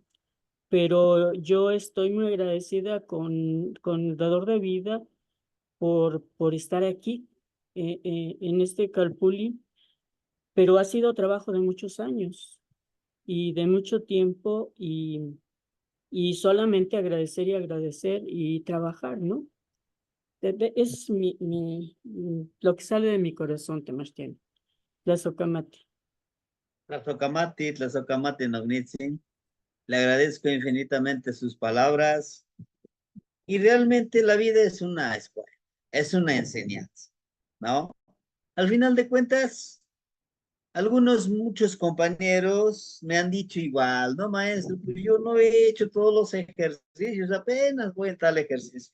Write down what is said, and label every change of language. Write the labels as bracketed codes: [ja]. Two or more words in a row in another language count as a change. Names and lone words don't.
[es] Pero yo estoy muy agradecida con el dador de vida por estar aquí en este Calpulli, pero ha sido trabajo de muchos años y de mucho tiempo y solamente agradecer y agradecer y trabajar, ¿no? Es lo que sale de mi corazón, [nah] Temachtian. La socamate. Tlazocamati, Nognitzin. [es] Le agradezco infinitamente sus palabras. Y realmente la vida es una escuela, es una enseñanza, ¿no? Al final de cuentas, muchos compañeros me han dicho igual, no, maestro, pues yo no he hecho todos los ejercicios, apenas voy a tal ejercicio.